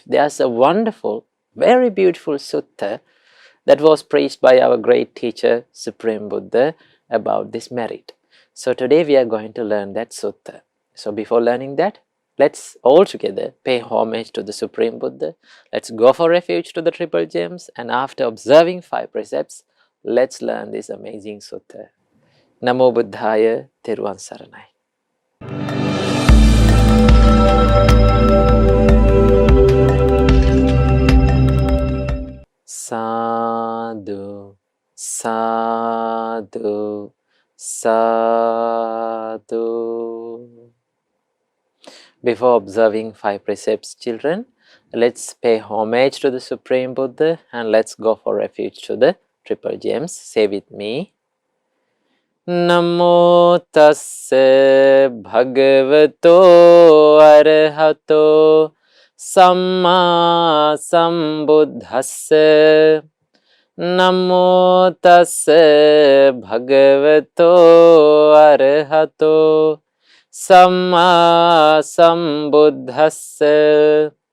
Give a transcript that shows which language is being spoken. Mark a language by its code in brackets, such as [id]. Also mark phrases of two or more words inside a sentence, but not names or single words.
[en] There's a wonderful, very beautiful sutta that was preached by our great teacher, Supreme Buddha, about this merit. So today we are going to learn that sutta. So before learning that, let's all together pay homage to the Supreme Buddha. Let's go for refuge to the Triple Gems, and after observing 5 precepts, let's learn this amazing sutta. [pi] Namo Buddhaya, [si] Theruvan Saranai. [pi] Sadhu, sadhu, sadhu. [en] Before observing 5 precepts, children, let's pay homage to the Supreme Buddha and let's go for refuge to the Triple Gems. Say with me. [pi] Namo tassa bhagavato arahato samma sambuddhassa. Namo tassa bhagavato arahato samma sambuddhassa.